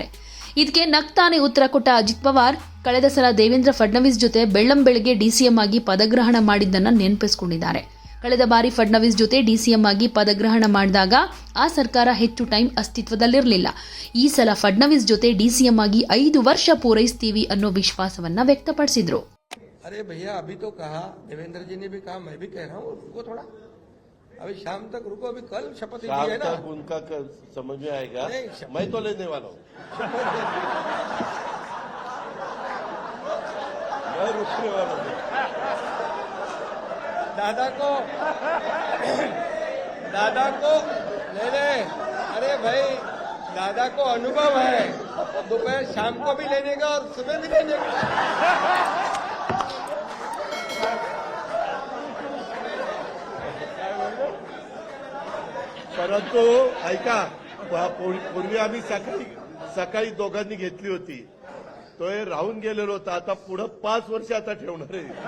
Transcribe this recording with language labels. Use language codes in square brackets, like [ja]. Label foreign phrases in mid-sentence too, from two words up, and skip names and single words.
[kn] ಇದಕ್ಕೆ ನಗ್ತಾನೆ ಉತ್ತರ ಕೊಟ್ಟ ಅಜಿತ್ ಪವಾರ್, ಕಳೆದ ಸಲ ದೇವೇಂದ್ರ ಫಡ್ನವೀಸ್ ಜೊತೆ ಬೆಳ್ಳಂಬೆಳಗ್ಗೆ ಡಿಸಿಎಂ ಆಗಿ ಪದಗ್ರಹಣ ಮಾಡಿದ್ದನ್ನ ನೆನಪಿಸಿಕೊಂಡಿದ್ದಾರೆ. ಕಳೆದ ಬಾರಿ ಫಡ್ನವೀಸ್ ಜೊತೆ ಡಿಸಿಎಂ ಆಗಿ ಪದಗ್ರಹಣ ಮಾಡಿದಾಗ ಆ ಸರ್ಕಾರ ಹೆಚ್ಚು ಟೈಮ್ ಅಸ್ತಿತ್ವದಲ್ಲಿರಲಿಲ್ಲ. ಈ ಸಲ ಫಡ್ನವೀಸ್ ಜೊತೆ ಡಿಸಿಎಂ ಆಗಿ 5 ವರ್ಷ ಪೂರೈಸ್ತೀವಿ ಅನ್ನೋ ವಿಶ್ವಾಸವನ್ನ ವ್ಯಕ್ತಪಡಿಸಿದ್ರು. [hi] अरे भैया अभी तो कहा, देवेंद्र जी ने भी कहा, मैं भी कह रहा हूँ, रुको थोड़ा, अभी शाम तक रुको, अभी कल शपथ ली है ना, उनका समझ में आएगा। मैं तो लेने वाला हूँ। मैं रुकने वाला हूँ। दादा को ले ले, अरे भाई दादा को अनुभव है, दोपहर शाम को भी लेने का और सुबह भी लेने का. [mr] परंतु ऐका, पूर्वी आम्ही सकाळी दोघांनी घेतली होती, तो हे राहून गेलेलो होता. आता पुढे 5 वर्ष आता ठेवणार आहे.